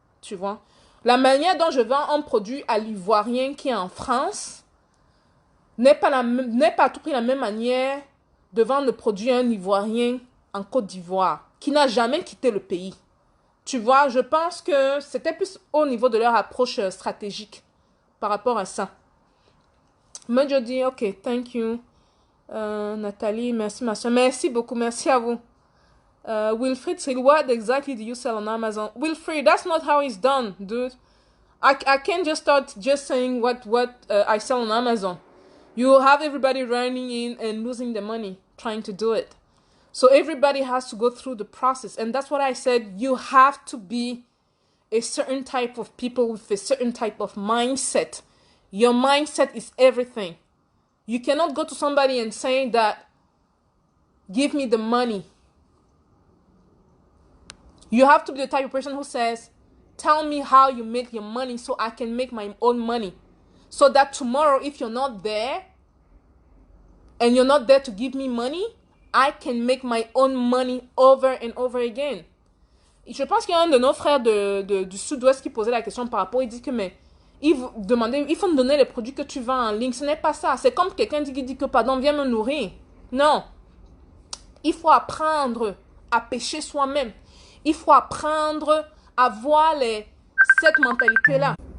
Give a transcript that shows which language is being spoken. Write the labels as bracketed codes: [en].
[fr] Tu vois, la manière dont je vends un produit à l'Ivoirien qui est en France n'est pas à tout prix la même manière de vendre le produit à un Ivoirien en Côte d'Ivoire qui n'a jamais quitté le pays. Tu vois, je pense que c'était plus au niveau de leur approche stratégique par rapport à ça. Mais je dis, ok, thank you. Nathalie, merci ma soeur. Merci beaucoup, merci à vous. [en] Wilfried said, what exactly do you sell on Amazon? Wilfried, that's not how it's done, dude. I can't just start just saying what I sell on Amazon. You have everybody running in and losing the money trying to do it. So everybody has to go through the process. And that's what I said. You have to be a certain type of people with a certain type of mindset. Your mindset is everything. You cannot go to somebody and say that, give me the money. You have to be the type of person who says, tell me how you make your money so I can make my own money. So that tomorrow, if you're not there, and you're not there to give me money, I can make my own money over and over again. [fr] Je pense qu'il y a un de nos frères du sud-ouest qui posait la question par rapport, il dit que mais il faut me donner les produits que tu vends en ligne. Ce n'est pas ça. C'est comme quelqu'un qui dit que pardon, viens me nourrir. Non. Il faut apprendre à pêcher soi-même. Il faut apprendre à avoir cette mentalité-là.